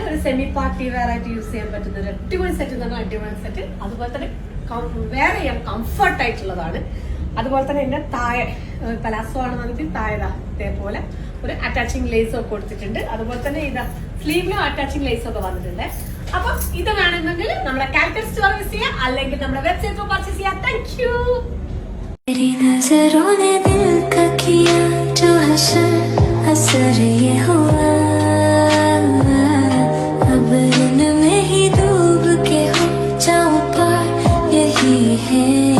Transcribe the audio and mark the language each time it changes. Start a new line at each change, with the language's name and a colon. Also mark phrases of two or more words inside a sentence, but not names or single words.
Malayalam: ഒരു
English: semi party wear
Malayalam: ആയിട്ട് യൂസ് ചെയ്യാൻ പറ്റുന്ന ഒരു അടിപൊളി സെറ്റ് എന്നാണ്. അടിപൊളി സെറ്റ് അതുപോലെ തന്നെ വെയർ ചെയ്യാൻ കംഫർട്ട് ആയിട്ടുള്ളതാണ്. അതുപോലെ തന്നെ എന്റെ താഴെ പലാസോ ആണ് വന്നിട്ട് താഴെ ഇതേപോലെ ഒരു
English: attaching lace
Malayalam: ഒക്കെ കൊടുത്തിട്ടുണ്ട്. അതുപോലെ തന്നെ ഇത് സ്ലീവിലും
English: attaching lace
Malayalam: ഒക്കെ വന്നിട്ടുണ്ട്. അപ്പൊ ഇത് വേണമെങ്കിൽ നമ്മുടെ കാലിക്കറ്റ് സ്റ്റോർ യൂസ് ചെയ്യാം, അല്ലെങ്കിൽ നമ്മുടെ വെബ്സൈറ്റ് പർച്ചേസ് ചെയ്യാം.
English: Thank you.
Hindi: असर ये हुआ अब इनमें ही डूब के हो जाऊं पर यही है